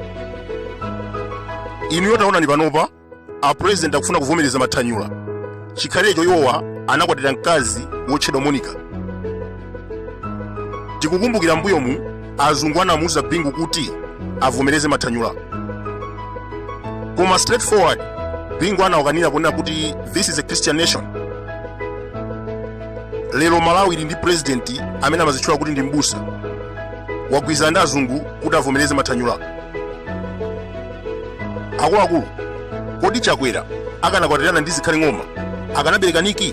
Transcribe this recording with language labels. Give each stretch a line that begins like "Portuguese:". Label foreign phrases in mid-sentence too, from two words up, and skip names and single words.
Nyanja: Inu yotaonani panopa a president akufuna kuvomereza mathanyula. Chikhalecho yowa anakwatira mkazi wotchedwa Monica. Tikukumbukira mbuyomu azungu anamuuza Bingu kuti avomereze mathanyula. Koma straightforward Bingu anawakanira kunena kuti
English: this is a Christian nation.
Nyanja: Lero Malawi ili ndi president amene amazitchula kuti ndi mbusa. Wagwirizana ndi azungu kuti avomereze mathanyula. Akuluakulu, kodi Chakwera akanakwatirana ndi zikhale ng'oma akanabereka niki?